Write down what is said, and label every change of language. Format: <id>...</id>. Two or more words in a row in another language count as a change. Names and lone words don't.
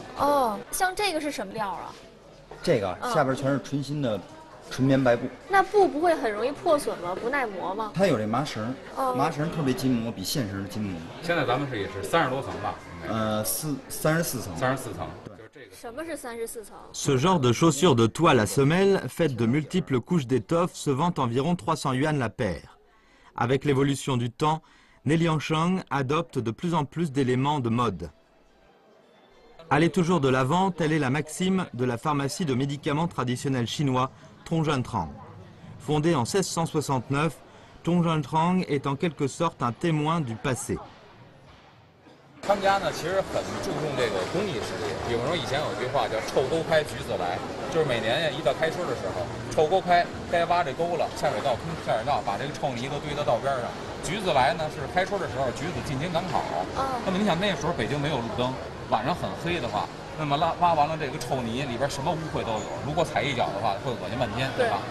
<zh>哦，像这个是什么料啊？这个下边全是纯新的纯棉白布。那布不会很容易破损吗？不耐磨吗？它有这麻绳，麻绳特别筋磨，比线绳筋磨。现在咱们也是30多层吧？34层。 34层。</zh> <fr>Ce genre de chaussures de toile à semelle, faites de multiples couches d'étoffe, se vend environ 300 yuan la paire. Avec l'évolution du temps, Neliancheng adopte de plus en plus d'éléments de mode. Aller toujours de l'avant, telle est la maxime de la pharmacie de médicaments traditionnels chinois Tongzhentrang. Fondée en 1669, Tongzhentrang est en quelque sorte un témoin du passé.</fr> <zh>他们家呢，其实很注重这个工艺实力。比如说以前有一句话叫“臭沟开，橘子来”，就是每年呀一到开春的时候，臭沟开，该挖这沟了，下水道坑下水道，把这个臭泥都堆到道边上。橘子来呢，是开春的时候，橘子进京赶考。那么你想那时候北京没有路灯，晚上很黑的话，那么挖完了这个臭泥里边什么污秽都有，如果踩一脚的话，会恶心半天，对吧？</zh>